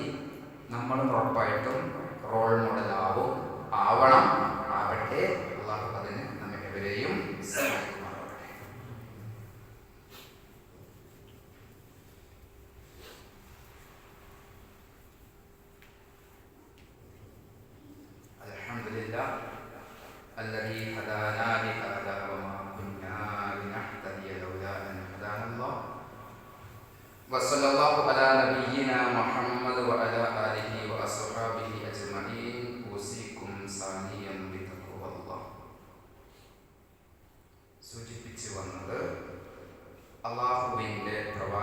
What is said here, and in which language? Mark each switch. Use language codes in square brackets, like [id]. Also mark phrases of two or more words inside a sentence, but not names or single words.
[ml] നമ്മളും ഉറപ്പായിട്ടും റോൾ മോഡലാവും, ആവട്ടെ. അള്ളാഹു അതിന് നമ്മെ എവരെയും സഹായിക്കുമാറാവട്ടെ. [ar] അൽഹംദുലില്ലാഹ് الذي هدانا لهذا وما كنا لنهتدي لولا أن هدانا الله وصلى الله على نبينا محمد وعلى آله وأصحابه أجمعين أوصيكم ثانيا بتقوى الله. [ml] സൂചിപ്പിച്ചു വന്നത് അല്ലാഹുവിൻ്റെ